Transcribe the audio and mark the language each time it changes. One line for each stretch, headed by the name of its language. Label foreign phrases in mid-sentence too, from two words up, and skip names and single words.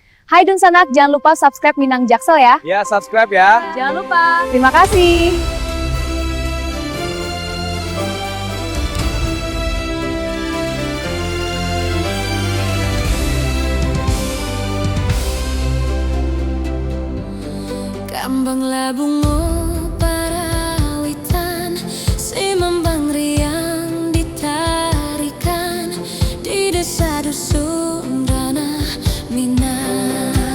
Indonesian: Hai Dunsanak, jangan lupa subscribe Minang Jaksel ya. Ya, subscribe ya. Jangan lupa. Terima kasih.
Minangkabau: Kambanglah bunga parawitan, si mambang riang ditarikan di desa dusun Ranah Minang.